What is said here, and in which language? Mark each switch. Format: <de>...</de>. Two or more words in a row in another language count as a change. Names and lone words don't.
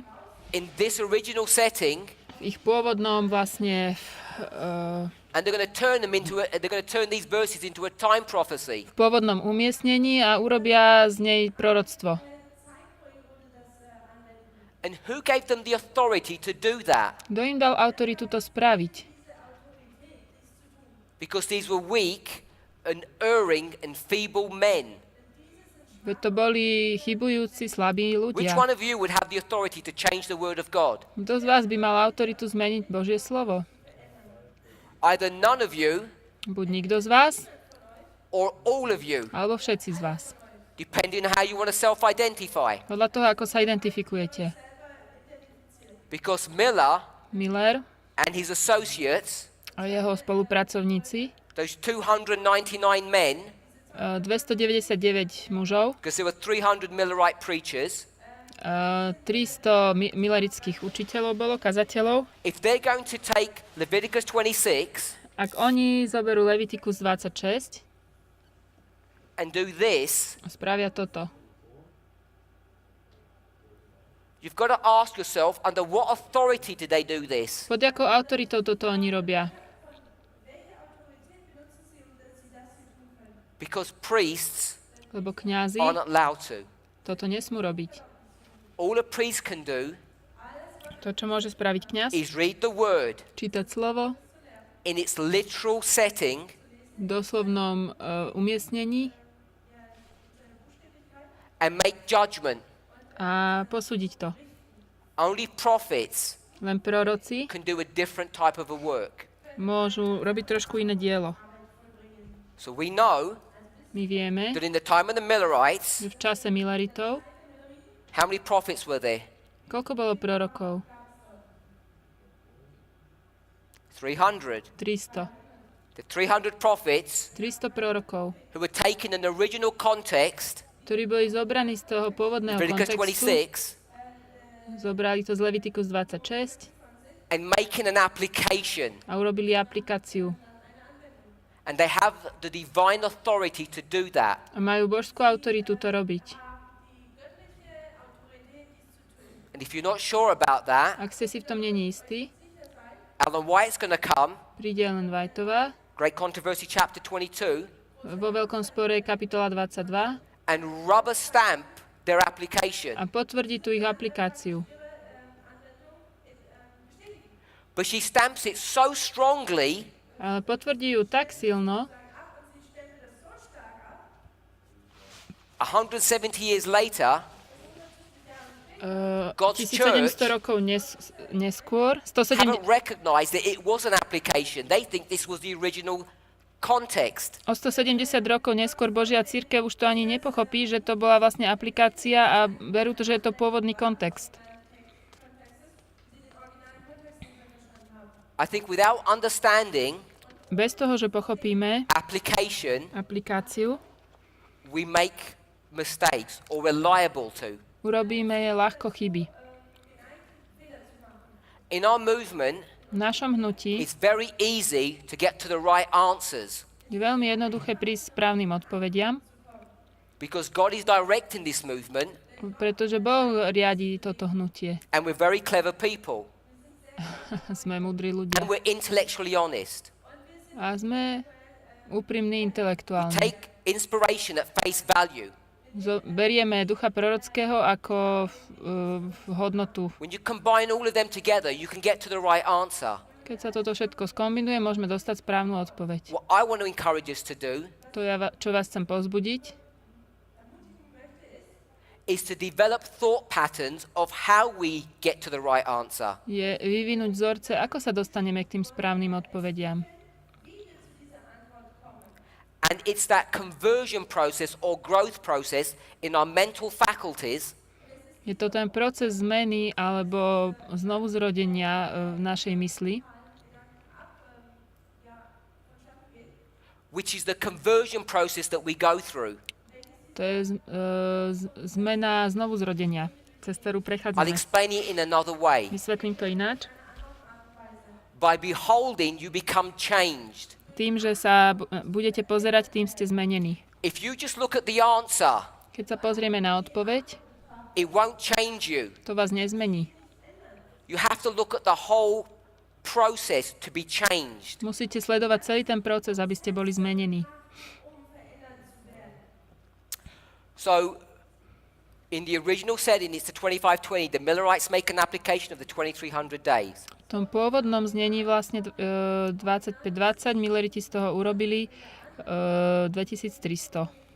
<en>in this original setting,</en> <sk>V ich pôvodnom vlastne</sk> <en>and they're going to turn them into they're going to turn these verses into a time prophecy.</en> <sk>v pôvodnom umiestnení a urobia z nej proroctvo.</sk> <en>And who gave them the authority to do that?</en> <sk>Kto im dal autoritu to spraviť?</sk> <en>Because these were weak and erring and feeble men.</en> <sk>Veď to boli chybujúci, slabí</sk> <en>Which</en> <sk>ľudia.</sk> <en>one of you would have the authority to change the word of God?</en> <sk>Kto z vás by mal autoritu zmeniť Božie slovo?</sk> <en>Either none of you</en> <sk>Buď nikto z vás,</sk> <en>or all of you,</en> <sk>alebo všetci z vás.</sk> <en>depending on how you want to self-identify.</en> <sk>Podľa toho, ako sa identifikujete.</sk> <en>Because Miller Miller and his associates,</en> <sk>a jeho spolupracovníci,</sk> <en>those 299 men,</en> <sk>299 mužov,</sk> <en>because there were 300 Millerite preachers,</en> <sk>300 milerických učiteľov bolo, kazateľov.</sk> <en>if they're going to take Leviticus 26</en> <sk>Ak oni zoberú Levitikus 26</sk> <en>and do this,</en> <sk>a spravia toto,</sk> <en>you've got to ask yourself, under what authority did they do this?</en> <sk>pod jakou autoritou toto oni robia?</sk> <en>Because priests</en> <sk>Lebo kňazi</sk> <en>are not allowed to.</en> <sk>toto nesmú robiť.</sk> <en>All a priest can do</en> <sk>To, čo môže spraviť kňaz,</sk> <en>is read the word</en> <sk>čítať slovo</sk> <en>in its literal setting</en> <sk>v doslovnom umiestnení</sk> <en>and make judgment.</en> <sk>a posúdiť to.</sk> <en>Only prophets</en> <sk>Len proroci</sk> <en>can do a different type of a work.</en> <sk>môžu robiť trošku iné dielo.</sk> <en>So we know</en> <sk>My vieme,</sk> <en>that in the time of the Millerites,</en> <sk>že v čase Mileritov,</sk> <en>how many prophets were there?</en> <sk>koľko bolo prorokov? 300. 300.</sk> <en>The 300 prophets</en> <sk>300 prorokov,</sk> <en>who were taken in the original context,</en> <sk>ktorí boli zobraní z toho pôvodného</sk> <en>Leviticus</en> <sk>kontextu, 26, zobrali to z Levitikus 26</sk> <en>and making an application.</en> <sk>a urobili aplikáciu.</sk> <en>And they have the divine authority to do that.</en> <sk>A majú božskú autoritu to robiť.</sk> <en>And if you're not sure about that,</en> <sk>Ak ste si v tom není istí,</sk> <en>Ellen White's going to come,</en> <sk>príde Ellen Whiteová,</sk> <en>Great Controversy chapter 22,</en> <sk>vo Veľkom spore kapitola 22</sk> <en>and rubber stamp their application.</en> <sk>a potvrdí tú ich aplikáciu.</sk> <en>But she stamps it so strongly</en> <sk>Ale potvrdí ju tak silno,</sk> <en>170 years later God's 1700 church</en> <sk>rokov neskôr, 107,</sk> <en>haven't recognized that it was an application. They think this was the original context.</en> <sk>o 170 rokov neskôr Božia cirkev už to ani nepochopí, že to bola vlastne aplikácia a berú to, že je to pôvodný kontext.</sk> <en>I think without understanding</en> <sk>Bez toho, že pochopíme aplikáciu,</sk> <en>we make mistakes or we're liable to.</en> <sk>urobíme ľahko chyby.</sk> <en>In our movement,</en> <sk>V našom hnutí</sk> <en>it's very easy to get to the right answers</en> <sk>je veľmi jednoduché prísť správnym odpovediam,</sk> <en>because God is directing this movement</en> <sk>pretože Boh riadi toto hnutie.</sk> <en>and we're very clever people</en> <sk>Sme múdri ľudia</sk> <en>and we're intellectually honest.</en> <sk>a sme úprimní intelektuálni.</sk> <en>Take inspiration at face value.</en> <sk>Berieme ducha prorockého ako hodnotu.</sk> <en>When you combine all of them together, you can get to the right answer.</en> <sk>Keď sa toto všetko skombinuje, môžeme dostať správnu odpoveď.</sk> <en>What I want to encourage us to do</en> <sk>To čo vás chcem povzbudiť,</sk> <en>is to develop thought patterns of how we get to the right answer.</en> <sk>je vyvinúť vzorce, ako sa dostaneme k tým správnym odpovediam.</sk> <en>And it's that conversion process or growth process in our mental faculties</en> <sk>Je to ten proces zmeny alebo znovuzrodenia v našej mysli,</sk> <en>which is the conversion process that we go through.</en> <sk>to je zmena znovuzrodenia, cez ktorú</sk> <en>I'll</en> <sk>prechádzame.</sk> <en>explain it in another way.</en> <sk>Vysvetlím to ináč.</sk> <en>By beholding, you become changed.</en> <sk>Tým, že sa budete pozerať, tým ste zmenení.</sk> <en>If you just look at the answer,</en> <sk>Keď sa pozrieme na odpoveď,</sk> <en>it won't change you.</en> <sk>to vás nezmení.</sk> <en>You have to look at the whole process to be changed.</en> <sk>Musíte sledovať celý ten proces, aby ste boli zmenení.</sk> <en>So, in the original setting, it's the 2520. The Millerites make an application of the 2300 days.</en> <sk>V tom pôvodnom znení vlastne 25-20, Milleriti z toho urobili 2300.</sk>